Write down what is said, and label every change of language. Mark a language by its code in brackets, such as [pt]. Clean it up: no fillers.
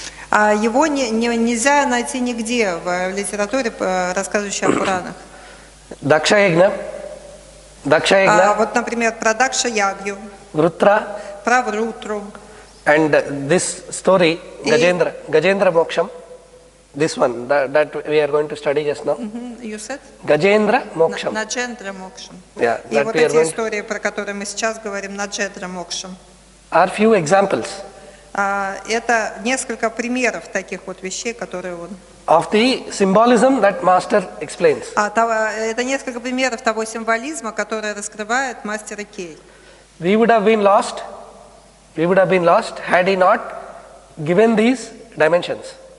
[ru] Его нельзя найти нигде в литературе, рассказывающей о Пуранах. Дакша-ягна. Вот, например, про Дакша-ягью, Врутра, про Врутру. [en] And this story, Gajendra Moksham, this one that we are going to study just now. You said? Gajendra Moksham. [ru] Наджендра Мокшам. [en] Yeah, [ru] и вот эти истории, про которые мы сейчас говорим, Наджендра Мокшам. [en] Are few examples. [ru] Это несколько примеров таких вот вещей, которые он [en] of the symbolism that master explains. [ru] Это несколько примеров того символизма, который раскрывает мастер Икей. [en] we would have been lost. We would have been lost had he not given these dimensions.